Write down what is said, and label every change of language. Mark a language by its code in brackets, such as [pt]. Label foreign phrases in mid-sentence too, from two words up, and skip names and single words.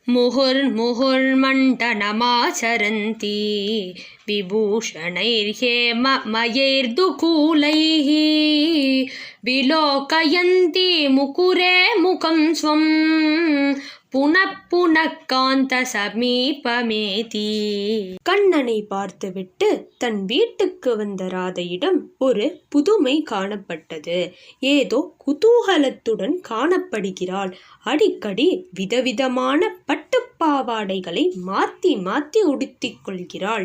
[sa] मुहुर्मुहुर्मण्डनमाचरन्ति विभूषणैर्हेममयैर्दुकूलैः विलोकयन्ति मुकुरे मुखं स्वं पुनः पुनः कान्त समीपमेति. [ta] கண்ணனை பார்த்துவிட்டு தன் வீட்டுக்கு வந்த ராதையிடம் ஒரு புதுமை காணப்பட்டது. ஏதோ குதூகலத்துடன் காணப்படுகிறாள். அடிக்கடி விதவிதமான பட்டுப்பாவாடைகளை மாத்தி மாத்தி உடுத்திக் கொள்கிறாள்.